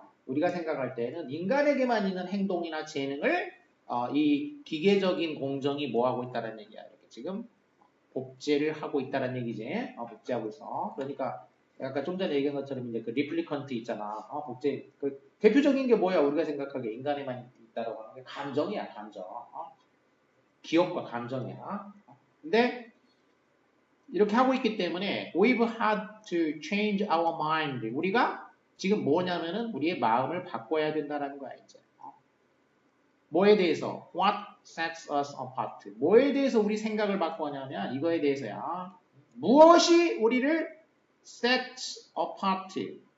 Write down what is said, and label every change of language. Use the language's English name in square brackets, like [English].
[Korean] 우리가 생각할 때는 인간에게만 있는 행동이나 재능을 이 기계적인 공정이 뭐 하고 있다는 얘기야. 이렇게 지금 복제를 하고 있다는 얘기지. 복제하고 있어. 그러니까 아까 좀 전에 얘기한 것처럼 이제 그 리플리컨트 있잖아. 복제 그 대표적인 게 뭐야? 우리가 생각하기에 인간에만 있다라고 하는 게 감정이야. 감정. 기억과 감정이야. 근데 이렇게 하고 있기 때문에 [English] we've had to change our mind. [Korean] 우리가 지금 뭐냐면은 우리의 마음을 바꿔야 된다는 거야 이제. 뭐에 대해서? [English] What sets us apart? [Korean] 뭐에 대해서 우리 생각을 바꾸냐면 이거에 대해서야. 무엇이 우리를 [English] set apart?